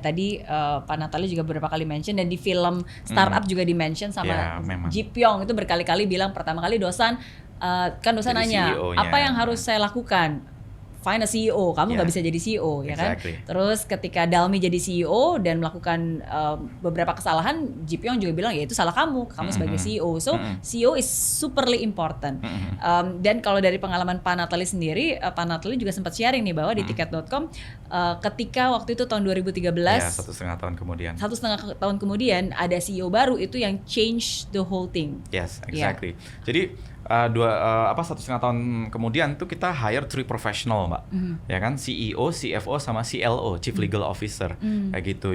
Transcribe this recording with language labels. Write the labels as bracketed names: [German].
[Indonesian] Tadi Pak Natali juga beberapa kali mention, dan di film startup juga di mention sama Ji Pyong itu berkali-kali bilang, pertama kali Dosan nanya apa yang harus saya lakukan. [English] Find a CEO, [Indonesian] kamu nggak bisa jadi CEO ya kan. Terus ketika Dalmi jadi CEO dan melakukan beberapa kesalahan, Ji Pyong juga bilang ya itu salah kamu sebagai CEO. [English] So CEO is superly important. [Indonesian] Dan kalau dari pengalaman Pak Natali sendiri, Pak Natali juga sempat sharing nih bahwa di tiket.com ketika waktu itu tahun 2013, 1,5 tahun kemudian. 1,5 tahun kemudian ada CEO baru itu yang [English] change the whole thing. Yes, exactly. [Indonesian] Jadi 1,5 tahun kemudian tuh kita hire 3 professional mbak, ya kan, CEO, CFO sama CLO, Chief Legal Officer, kayak gitu.